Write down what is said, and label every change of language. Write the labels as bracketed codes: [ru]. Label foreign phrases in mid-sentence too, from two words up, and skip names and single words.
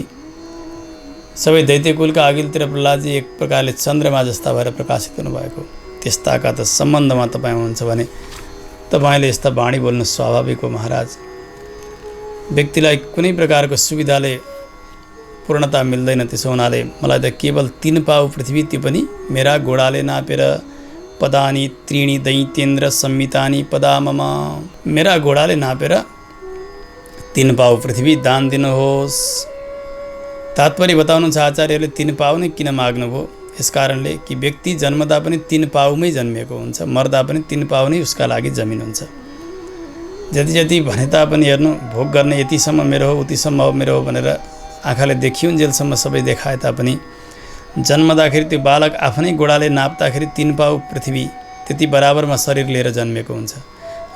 [ne] सबै दैत्यकुलका अघिल्तिर प्रह्लादजी एक प्रकारले चन्द्रमा जस्ता भएर प्रकाशित हुनुभएको। त्यस्ताका त सम्बन्धमा तपाईँ हुनुहुन्छ भने तपाईँले यस्ता वाणी बोल्नु स्वाभाविक हो महाराज। व्यक्तिलाई कुनै प्रकारको सुविधाले पूर्णता मिल्दैन, त्यसो हुनाले मलाई त केवल 3 पाउ पृथ्वी, त्यो पनि मेरा घोडाले नापेर, [sa] पदानी त्रीणी दैत्येन्द्र संमितानी पदा मम, [ne] मेरा घोडाले नापेर 3 पाउ पृथ्वी दान दिनुहोस्। तात्पर्य बताउनुहुन्छ आचार्यले 3 पाउ नै किन माग्नुभयो? यस कारणले कि व्यक्ति जन्मदा पनि 3 पाउमै जन्मिएको हुन्छ, मर्दा पनि 3 पाउ नै उसका लागि जमिन हुन्छ। जति जति भने तापनि हेर्नु, भोग गर्ने यतिसम्म मेरो हो, उतिसम्म मेरो हो भनेर आँखाले देखिउन्जेलसम्म सबै देखाए तापनि जन्मदाखेरि त्यो बालक आफ्नै घोडाले नाप्दाखेरि 3 पाउ पृथ्वी त्यति बराबरमा शरीर लिएर जन्मेको हुन्छ।